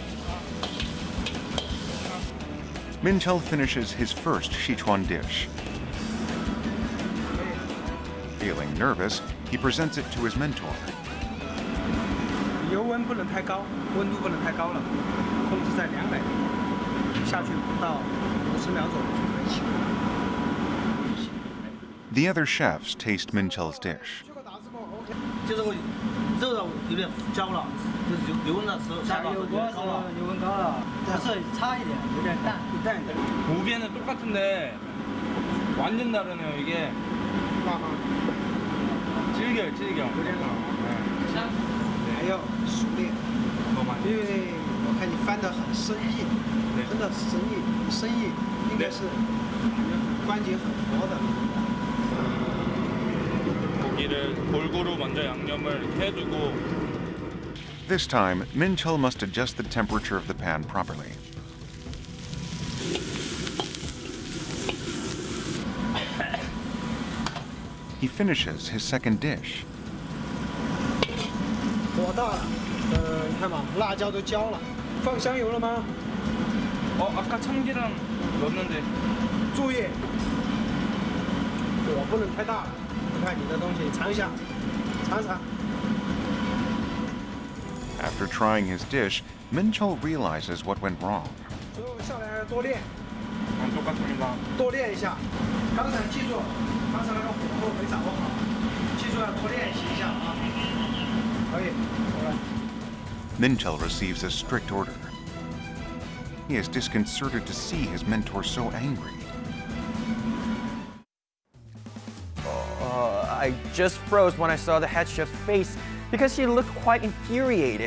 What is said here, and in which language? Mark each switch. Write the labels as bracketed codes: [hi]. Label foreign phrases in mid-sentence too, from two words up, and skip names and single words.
[en] Min-cheol finishes his first Sichuan dish. Feeling nervous, he presents it to his mentor. [zh] 油温不能太高，温度不能太高了，控制在200度，下去不到50秒左右就可以起锅。 [en] The other chefs taste Min-cheol's dish. [zh] 就这个肉的有点焦了，就是油温的时候下到有点高了，油温高了，不是差一点，有点淡，淡一点。 [ko] 무게는 똑같은데 완전 다르네요. 이게 질겨요, 질겨. [zh] 有点老。还要熟练，因为我看你翻得很生硬，真的生硬，应该是关节很活的。 [ko] 고기를 골고루 먼저 양념을 해두고. [en] This time, Min-cheol must adjust the temperature of the pan properly. He finishes his second dish. [zh] 火大了，你看嘛，辣椒都焦了，放香油了吗？ [ko] 아까 참기름 넣었는데. [zh] 注意，火不能太大了。看你的东西，尝一下，尝尝。 [en] After trying his dish, Min-cheol realizes what went wrong. [zh] 所以我下来多练。 [ko] 똑같습니다. [zh] 多练一下。刚才记住，刚才那个火候没掌握好，记住要多练习一下啊。可以，好了。 [en] Min-cheol receives a strict order. He is disconcerted to see his mentor so angry. I just froze when I saw the head chef's face because he looked quite infuriated.